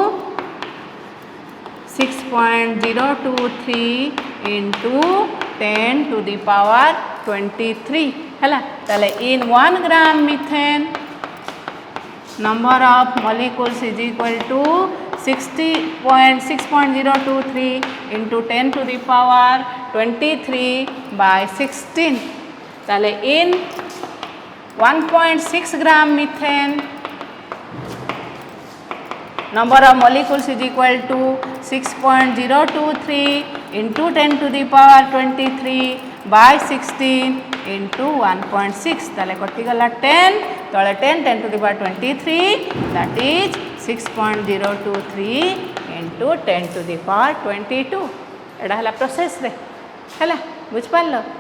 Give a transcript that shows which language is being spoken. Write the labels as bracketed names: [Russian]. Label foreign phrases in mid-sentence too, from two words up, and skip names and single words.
[English] 6.023 into 10 to the power 23 [Odia] ହେଲା ତାଲେ [English] in 1 gram methane number of molecules is equal to 6.023 into 10 to the power 23 by 16 ताले in 1.6 gram methane number of molecules is equal to 6.023 into 10 to the power 23 by 16 into 1.6 [Odia] ତାଲେ କଟିଗଲା [English] 10 तले 10 10 to the power 23 that is 6.023 into 10 to the power 22 [Odia] ଏଟା ହେଲା ପ୍ରୋସେସ ରେ ହେଲା ବୁଝି ପାରିଲ